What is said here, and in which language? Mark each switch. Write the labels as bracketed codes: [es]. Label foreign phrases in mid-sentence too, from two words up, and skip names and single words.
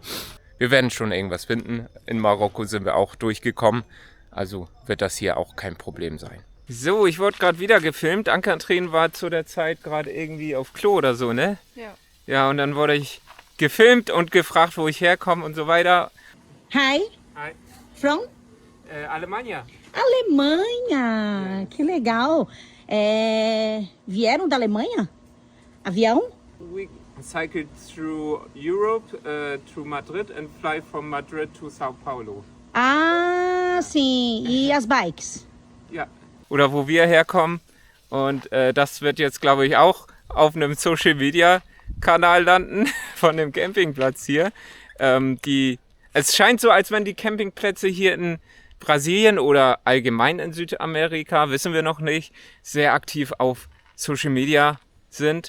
[de] Wir werden schon irgendwas finden. In Marokko sind wir auch durchgekommen. Also wird das hier auch kein Problem sein. So, ich wurde gerade wieder gefilmt. Ann-Kathrin war zu der Zeit gerade irgendwie auf Klo oder so, ne? Ja. Ja, und dann wurde ich gefilmt und gefragt, wo ich herkomme und so weiter. [en] Hi, Hi. from [pt] Alemanha. Alemanha. Que legal. Vieram da Alemanha? Avião? [en] We cycled through Europe, through Madrid and fly from Madrid to Sao Paulo. [pt] Ah, sim. E as bikes? [de] Ja. Oder wo wir herkommen. Und das wird jetzt, glaube ich, auch auf einem [en] Social Media [de] Kanal landen von dem Campingplatz hier. Es scheint so, als wenn die Campingplätze hier in Brasilien oder allgemein in Südamerika, wissen wir noch nicht, sehr aktiv auf [en] Social Media [de] sind.